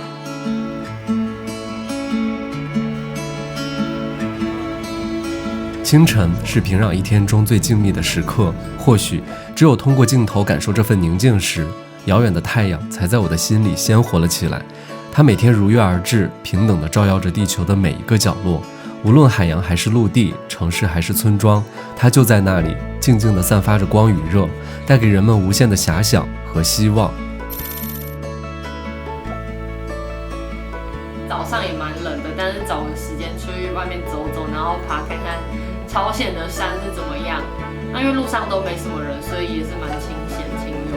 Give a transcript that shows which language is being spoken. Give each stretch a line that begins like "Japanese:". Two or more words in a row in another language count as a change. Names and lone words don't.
Chinese: 清晨是平壤一天中最靜謐的時刻，或許只有通過鏡頭感受這份寧靜時，遙遠的太陽才在我的心裡鮮活了起來。它每天如約而至，平等地照耀着地球的每一個角落，無論海洋還是陸地，城市還是村莊，它就在那裡，靜靜地散發着光與熱，帶給人們無限的遐想和希望。早上也蠻冷的，但是找個時間出去外面走走，然後爬看看朝鮮的山是怎麼樣。那因為路上都沒什麼人，所以也是蠻清閒清幽，